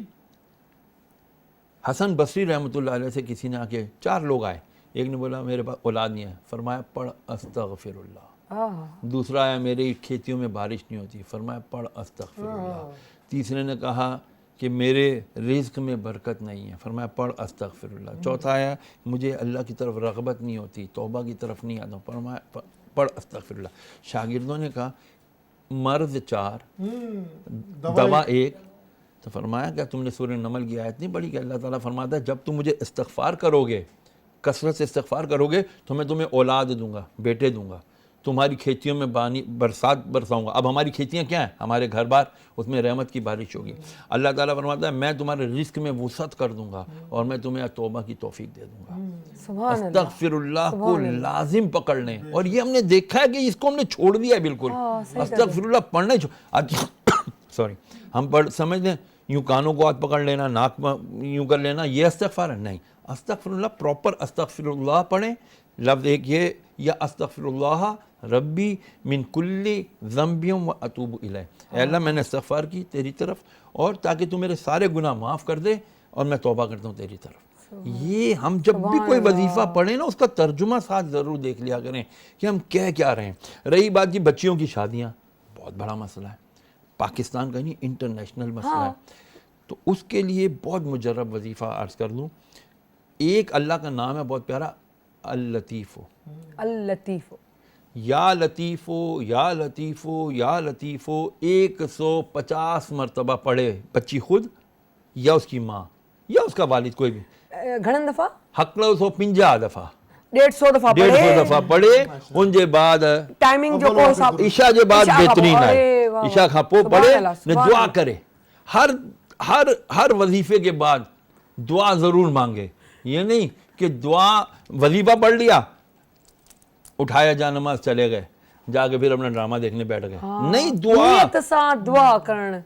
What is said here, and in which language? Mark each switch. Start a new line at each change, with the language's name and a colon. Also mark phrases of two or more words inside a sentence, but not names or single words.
Urdu: حسن بصری
Arabic: رحمۃ اللہ علیہ
Urdu: سے کسی نے آ کے 4 لوگ آئے، ایک نے بولا میرے پاس اولاد نہیں ہے، فرمایا پڑھ
Arabic: استغفر اللہ،
Urdu: دوسرا آیا میری کھیتیوں میں بارش نہیں ہوتی، فرمایا پڑھ
Arabic: استغفر اللہ،
Urdu: تیسرے نے کہا کہ میرے رزق میں برکت نہیں ہے، فرمایا پڑھ
Arabic: استغفر اللہ،
Urdu: چوتھا آیا مجھے اللہ کی طرف رغبت نہیں ہوتی، توبہ کی طرف نہیں آتا ہوں، فرمایا پڑھ
Arabic: استغفر اللہ۔
Urdu: شاگردوں نے کہا مرض 4 دوا 1، تو فرمایا کہ تم نے سورہ نمل کی آیت نہیں پڑھی کہ اللہ تعالیٰ فرماتا ہے جب تم مجھے استغفار کرو گے، کثرت سے استغفار کرو گے تو میں تمہیں اولاد دوں گا، بیٹے دوں گا، تمہاری کھیتیوں میں برسات برساؤں گا. اب ہماری کھیتیاں کیا ہیں؟ ہمارے گھر بار، اس میں رحمت کی بارش ہوگی. اللہ تعالیٰ فرماتا ہے میں تمہارے رزق میں وسعت کر دوں گا اور میں تمہیں توبہ کی توفیق دے دوں گا. استغفراللہ کو لازم پکڑ لیں۔ اور یہ ہم نے دیکھا ہے کہ اس کو ہم نے چھوڑ دیا ہے بالکل. استغفراللہ پڑھنا سوری، ہم سمجھ لیں یوں کانوں کو ہاتھ پکڑ لینا، ناک میں یوں کر لینا، یہ استغفار ہے. نہیں، استغفراللہ پراپر استغفراللہ پڑھیں. لفظ ایک یہ، یا
Arabic: أستغفر الله ربي من كل ذنب و أتوب إليه,
Urdu: اللہ میں نے استغفار کی تیری طرف اور تاکہ تو میرے سارے گناہ معاف کر دے اور میں توبہ کرتا ہوں تیری طرف. یہ ہم جب بھی کوئی وظیفہ پڑھیں نا، اس کا ترجمہ ساتھ ضرور دیکھ لیا کریں کہ ہم کہہ کیا رہے ہیں. رہی بات کی بچیوں کی شادیاں، بہت بڑا مسئلہ ہے، پاکستان کا نہیں انٹرنیشنل مسئلہ ہے. تو اس کے لیے بہت مجرب وظیفہ عرض کر لوں. ایک اللہ کا نام ہے بہت پیارا,
Arabic: اللطيف. اللطيف, يا لطيف يا لطيف يا لطيف
Urdu: या लतीफ़ो 150 مرتبہ پڑھے بچی خود یا اس کی ماں یا اس کا والد، کوئی بھی.
Sindhi: घणन दफ़ा? हक़लो 150 दफ़ा, 150 दफ़ा
Urdu: 150 دفعہ پڑھے۔ انجے بعد
Sindhi: टाइमिंग जो को हिसाब ईशा जे बाद बेहतरीन आहे, ईशा खां पोइ पढ़े ने दुआ करे।
Urdu: ہر ہر ہر وظیفے کے بعد دعا ضرور مانگے. یہ نہیں کہ دعا وظیفہ پڑھ لیا، اٹھایا جا نماز چلے گئے، جا کے پھر اپنا ڈرامہ دیکھنے بیٹھ گئے. نہیں,
Sindhi: दुआ करन।